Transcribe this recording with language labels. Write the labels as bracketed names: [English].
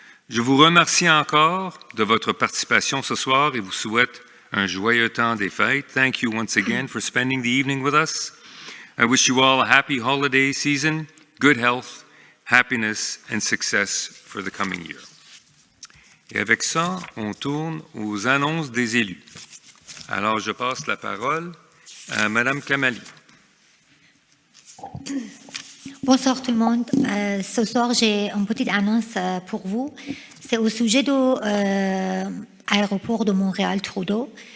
[French] Je vous remercie encore de votre participation ce soir et vous souhaite un joyeux temps des fêtes. [English] Thank you once again for spending the evening with us. I wish you all a happy holiday season, good health, happiness, and success for the coming year. [French] Et avec ça, on tourne aux annonces des élus. Alors, je passe la parole à Mme Kamali. Bonsoir tout le monde. Ce soir, j'ai une petite annonce pour vous. C'est au sujet de l'aéroport de Montréal-Trudeau.